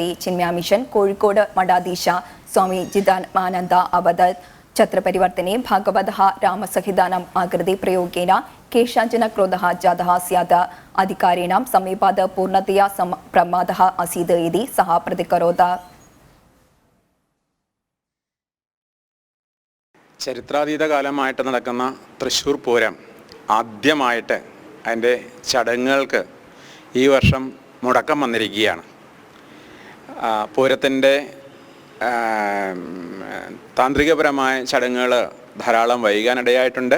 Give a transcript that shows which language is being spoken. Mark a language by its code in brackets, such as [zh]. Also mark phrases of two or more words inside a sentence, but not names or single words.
[sa] चिन्मया मिशन कोळिकोड मठाधीश स्वामी जिदात्मानन्द अवदत् छत्रपरिवर्तने भगवतः रामसहितानाम् आकृते प्रयोगेन केषाञ्चन क्रोधः जातः स्यात्. अधिकारिणां समीपात् पूर्णतया प्रमादः आसीत् इति सः प्रतिकरोत्. [ml] ചരിത്രാതീതകാലമായിട്ട് നടക്കുന്ന തൃശ്ശൂർ പൂരം ആദ്യമായിട്ട് അതിൻ്റെ ചടങ്ങുകൾക്ക് ഈ വർഷം മുടക്കം വന്നിരിക്കുകയാണ്. പൂരത്തിൻ്റെ താന്ത്രികപരമായ ചടങ്ങുകൾ ധാരാളം വൈകാനിടയായിട്ടുണ്ട്.